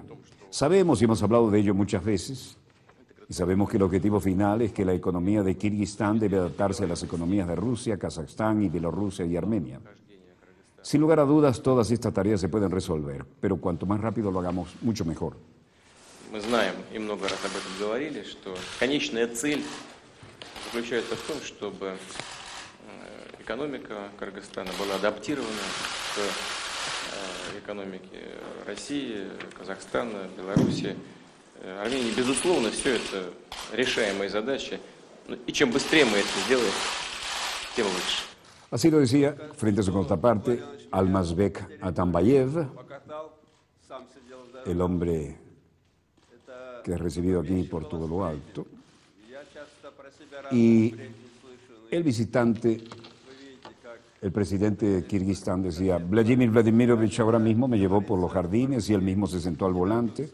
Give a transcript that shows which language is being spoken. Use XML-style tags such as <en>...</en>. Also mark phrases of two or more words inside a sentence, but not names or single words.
<es>Sabemos, y hemos hablado de ello muchas veces, y sabemos que el objetivo final es que la economía de Kirguistán debe adaptarse a las economías de Rusia, Kazajstán y Bielorrusia y Armenia. Sin lugar a dudas, todas estas tareas se pueden resolver, pero cuanto más rápido lo hagamos, mucho mejor.</es> <ru>Мы знаем и много раз об этом говорили, что конечная цель заключается в том, чтобы экономика Кыргызстана была адаптирована к экономике России, Казахстана, Беларуси, Армении. Безусловно, все это решаемые задачи, и чем быстрее мы это сделаем, тем лучше.</ru> <es>Así lo decía, frente a su contraparte, Almazbek Atambayev, el hombre que es recibido aquí por todo lo alto, y el visitante, el presidente de Kirguistán, decía, Vladimir Vladimirovich ahora mismo me llevó por los jardines y él mismo se sentó al volante.</es>